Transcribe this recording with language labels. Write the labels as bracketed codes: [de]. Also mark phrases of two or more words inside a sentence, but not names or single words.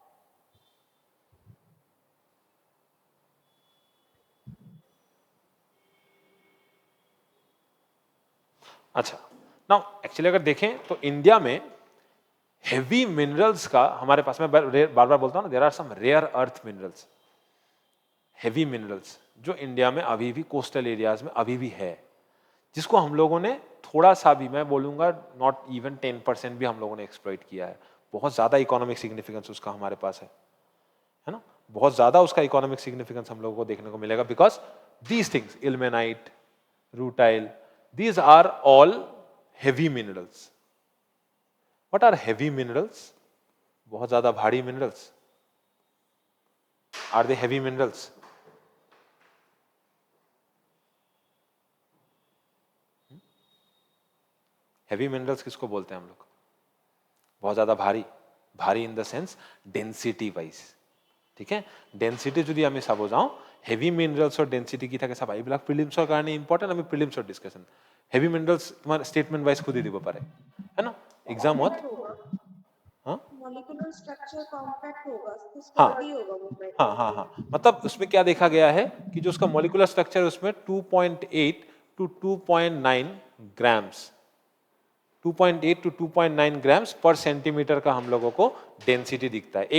[hi] अच्छा, [en] now actually [hi] अगर देखें तो इंडिया में [en] heavy minerals [hi] का हमारे पास में बार बार बोलता हूं ना, [en] there are some rare earth minerals, heavy minerals [hi] जो इंडिया में अभी भी [en] coastal areas [hi] में अभी भी है, जिसको हम लोगों ने थोड़ा सा भी, मैं बोलूंगा [en] not even 10% [hi] भी हम लोगों ने एक्सप्लॉइट किया है। बहुत ज्यादा [en] economic significance [hi] उसका हमारे पास है ना, बहुत ज्यादा उसका [en] economic significance [hi] हम लोगों को देखने को मिलेगा, [en] because these things, ilmenite, rutile, these are all heavy minerals. What are heavy minerals? [hi] बहुत ज्यादा भारी minerals. [en] Are they heavy minerals? [hi] Heavy minerals किसको बोलते हैं हम लोग? बहुत ज्यादा भारी, भारी [en] in the sense density wise. [hi] ठीक है, [as] डेंसिटी যদি আমি চাব যাওঁ, [en] heavy minerals density [as] কি থাকে চাবা, এইবিলাক প্ৰিলিমছৰ কাৰণে ইম্পৰ্টেন্ট, আমি প্ৰিলিমছৰ ডিসকাশন। [en] heavy minerals [as] তোমাৰ [en] statement wise [hi] खुद ही [as] দিব পাৰে, [hi] है ना, एग्जाम होत। हाँ [en] molecular structure compact [hi] होगा, हाँ स्टडी होगा वो पे। हाँ हाँ हाँ, मतलब उसमें क्या देखा गया है कि जो उसका [en] molecular structure [hi] है उसमें [en] 2.8 to 2.9 grams, 2.8 to 2.9 grams per centimeter [hi] का हम लोगों को डेंसिटी दिखता है।